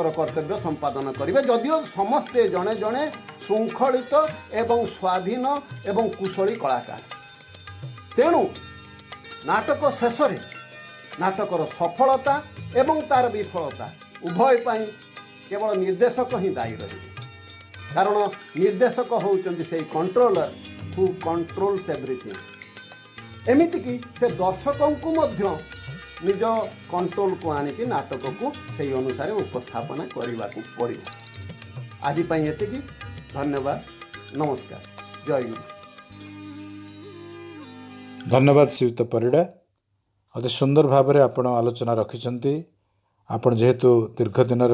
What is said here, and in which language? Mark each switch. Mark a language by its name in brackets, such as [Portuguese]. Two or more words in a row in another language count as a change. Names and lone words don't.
[Odia] କର୍ତ୍ତବ୍ୟ ସମ୍ପାଦନ କରିବେ ଯଦିଓ ସମସ୍ତେ ଜଣେ ଜଣେ ଶୃଙ୍ଖଳିତ ଏବଂ ସ୍ୱାଧୀନ ଏବଂ କୁଶଳୀ କଳାକାର ତେଣୁ ନାଟକ ଶେଷରେ ନାଟକର ସଫଳତା ଏବଂ ତାର ବିଫଳତା ଉଭୟ ପାଇଁ କେବଳ ନିର୍ଦ୍ଦେଶକ ହିଁ ଦାୟୀ ରହିବେ କାରଣ ନିର୍ଦ୍ଦେଶକ ହେଉଛନ୍ତି ସେଇ କଣ୍ଟ୍ରୋଲର [English] who controls everything [Odia] ଏମିତିକି ସେ ଦର୍ଶକଙ୍କୁ ମଧ୍ୟ ନିଜ କଣ୍ଟ୍ରୋଲକୁ ଆଣିକି ନାଟକକୁ ସେହି ଅନୁସାରେ ଉପସ୍ଥାପନା କରିବାକୁ ପଡ଼ିବ ଆଜି ପାଇଁ ଏତିକି ଧନ୍ୟବାଦ ନମସ୍କାର ଜୟ ଗୁରୁ ଧନ୍ୟବାଦ ଶ୍ରୀଯୁକ୍ତ ପରିଡ଼ା ଅତି ସୁନ୍ଦର ଭାବରେ ଆପଣ ଆଲୋଚନା ରଖିଛନ୍ତି ଆପଣ ଯେହେତୁ ଦୀର୍ଘ ଦିନରେ